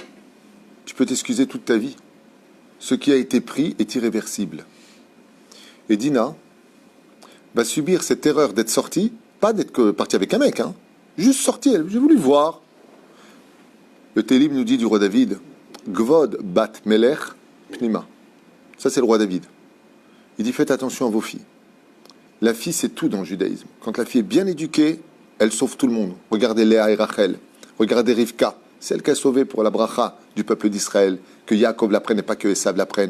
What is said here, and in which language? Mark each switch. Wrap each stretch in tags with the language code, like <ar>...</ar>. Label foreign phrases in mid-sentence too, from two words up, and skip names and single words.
<fr>Tu peux t'excuser toute ta vie. Ce qui a été pris est irréversible. Et Dina va subir cette erreur d'être sortie, pas d'être partie avec un mec, hein, juste sortie. J'ai voulu voir, Le Télim nous dit du roi David,</fr> <he>כבוד בת מלך פנימה.</he> <fr>Ça, c'est le roi David. Il dit, faites attention à vos filles. La fille, c'est tout dans le judaïsme. Quand la fille est bien éduquée, elle sauve tout le monde. Regardez Léa et Rachel. Regardez Rivka, celle qui a sauvé pour la bracha du peuple d'Israël, que Yaakov l'apprenne et pas que Esav l'apprenne.</fr>